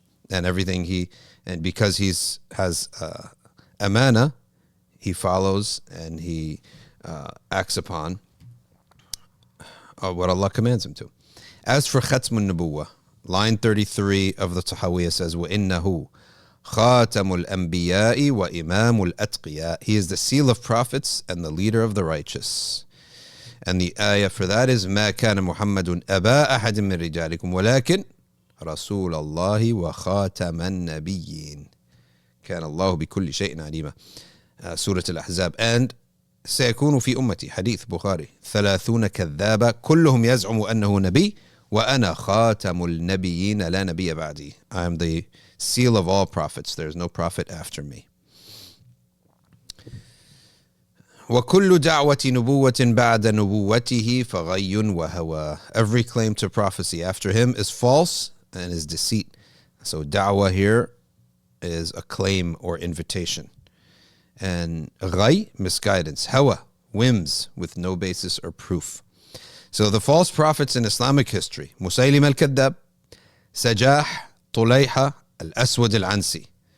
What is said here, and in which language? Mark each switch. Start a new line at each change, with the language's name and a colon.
English: And because has amana, he follows and he acts upon what Allah commands him to. As for Khatmun Nubuwwah, line 33 of the Tahawiyah says,
Arabic: وَإِنَّهُ خَاتَمُ الْأَنْبِيَاءِ وَإِمَامُ الْأَتْقِيَاءِ.
English: He is the seal of prophets and the leader of the righteous. And the ayah for that is
Arabic: مَا كَانَ مُحَمَّدٌ أَبَا أَحَدٍ مِّن رِجَالِكُمْ وَلَكِنْ رَسُولَ اللَّهِ وَخَاتَمَ النَّبِيِّينَ كَانَ اللَّهُ بِكُلِّ شَيْءٍ عَلِيمًا. Surah Al-Ahzab. And سيكون في أمتي حديث بخاري 30 كذابة كلهم يزعم أنه نبي وأنا خاتم النبيين لا نبي بعدي.
English: I am the seal of all prophets. There is no prophet after me.
Arabic: وكل دعوة نبوة بعد نبوته فغي وهوى.
English: Every claim to prophecy after him is false and is deceit. So da'wah here is a claim or invitation. And ghay, misguidance. Hawa, whims with no basis or proof. So the false prophets in Islamic history, Musaylim al-Kadhab, Sajah, Tulayha, al-Aswad al-Ansi.